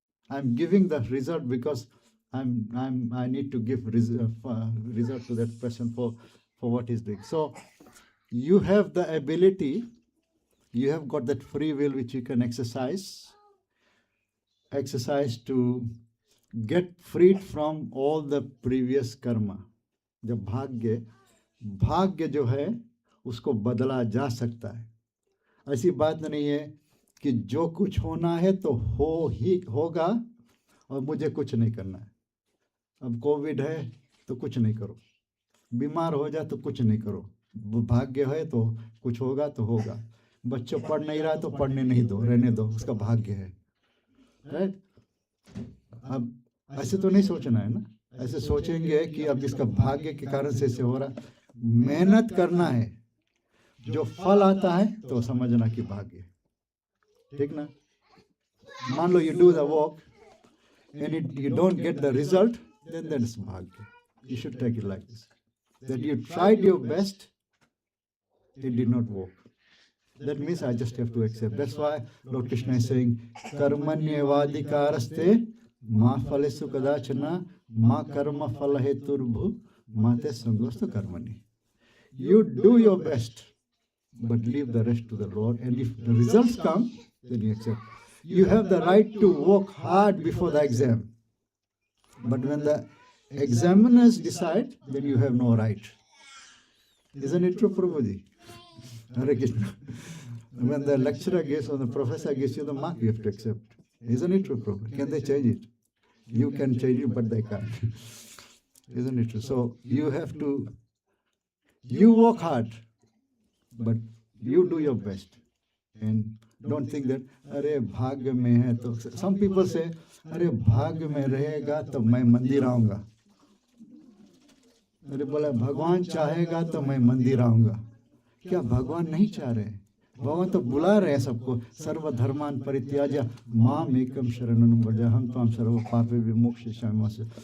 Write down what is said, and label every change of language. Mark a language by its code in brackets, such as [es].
[en] I'm giving the result because I need to give result to that person for what he's doing. So you have the ability, you have got that free will which you can exercise to get freed from all the previous karma. [hi] जब भाग्य जो है उसको बदला जा सकता है. ऐसी बात नहीं है कि जो कुछ होना है तो होगा और मुझे कुछ नहीं करना है. अब कोविड है तो कुछ नहीं करो, बीमार हो जाए तो कुछ नहीं करो, भाग्य है तो कुछ होगा तो होगा. बच्चों पढ़ नहीं रहा तो पढ़ने नहीं दो, रहने दो, उसका भाग्य है. राइट? अब ऐसे तो नहीं सोचना है ना. ऐसे सोचेंगे कि अब इसका भाग्य के कारण से ऐसे हो रहा. मेहनत करना है, जो फल आता है तो समझना कि भाग्य. ठीक ना? मान लो [en] You do the work and you don't get the result, then that is bhagya. You should take it like this. That you tried your best, it did not work. That means I just have to accept. That's why Lord Krishna is saying, [sa] Karmanyevadikaraste ma phalesu kadachana ma karma phalaheturbhu mate sangostu karmani. [en] You do your best, but leave the rest to the Lord. And if the results come, then you accept. You have the right to work hard before the exam. But when the examiners decide, then you have no right. Isn't it true, Prabhuji? Hare Krishna. When the lecturer gives or the professor gives you the mark, you have to accept. Isn't it true, Prabhuji? Can they change it? You can change it, but they can't. Isn't it true? So you have to, you work hard, but you do your best. And don't think that, [hi] अरे भाग्य में है तो. [en] Some people say, [hi] अरे भाग्य में रहेगा तो मैं मंदिर आऊंगा. अरे बोला भगवान चाहेगा तो मैं मंदिर आऊंगा. क्या भगवान नहीं चाह रहे? भगवान तो बुला रहे हैं सबको. [sa] सर्वधर्मान परित्याज्य माम एकम शरणं व्रज हम त्वां सर्व पापे विमोक्षयिष्यामि.